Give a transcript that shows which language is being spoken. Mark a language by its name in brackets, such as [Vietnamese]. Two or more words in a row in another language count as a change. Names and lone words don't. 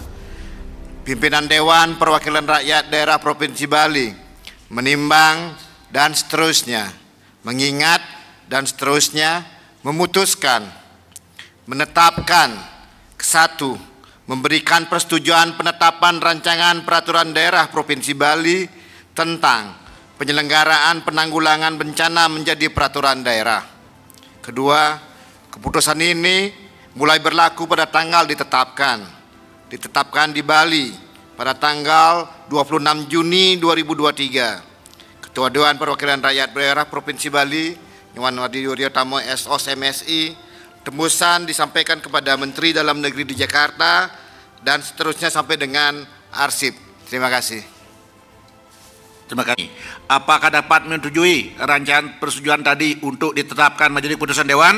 [Indonesian] Pimpinan Dewan Perwakilan Rakyat Daerah Provinsi Bali menimbang dan seterusnya, mengingat dan seterusnya, memutuskan, menetapkan, kesatu, memberikan persetujuan penetapan rancangan peraturan daerah Provinsi Bali tentang penyelenggaraan penanggulangan bencana menjadi peraturan daerah. Kedua, keputusan ini mulai berlaku pada tanggal ditetapkan di Bali pada tanggal 26 Juni 2023. Ketua Dewan Perwakilan Rakyat Daerah Provinsi Bali, Nyoman Wadiwiryotomo SOS MSI, tembusan disampaikan kepada Menteri Dalam Negeri di Jakarta dan seterusnya sampai dengan arsip. Terima kasih. Terima kasih. Apakah dapat menyetujui rancangan persetujuan tadi untuk ditetapkan menjadi keputusan Dewan?